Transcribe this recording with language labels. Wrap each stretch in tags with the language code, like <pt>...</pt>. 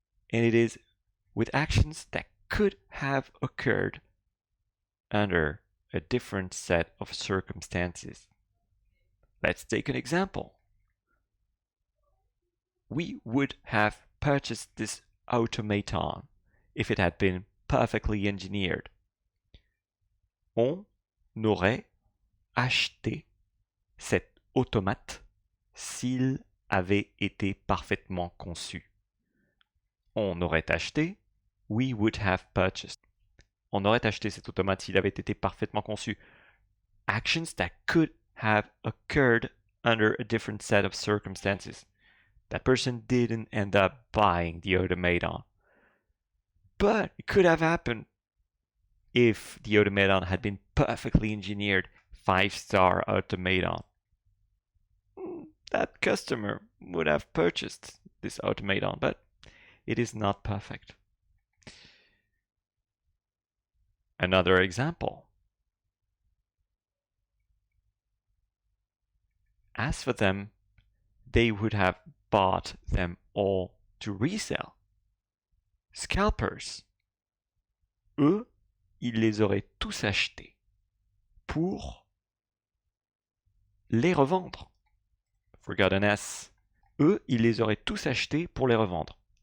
<en>And it is with actions that could have occurred under a different set of circumstances. Let's take an example. we would have purchased this automaton if it had been perfectly engineered.</en> <fr>On aurait acheté cet automate s'il avait été parfaitement conçu. On aurait acheté,</fr> <en>we would have purchased.</en> <fr>On aurait acheté cet automate s'il avait été parfaitement conçu.</fr> <en>Actions that could have occurred under a different set of circumstances. That person didn't end up buying the automaton. But it could have happened if the automaton had been perfectly engineered, 5-star automaton. That customer would have purchased this automaton, but it is not perfect. Another example. As for them, they would have bought them all to resell. Scalpers.</en> <fr>Eux, ils les auraient tous achetés pour les revendre.</fr> <en>Forgot an S.</en> <fr>Eux, ils les auraient tous achetés pour les revendre.</fr>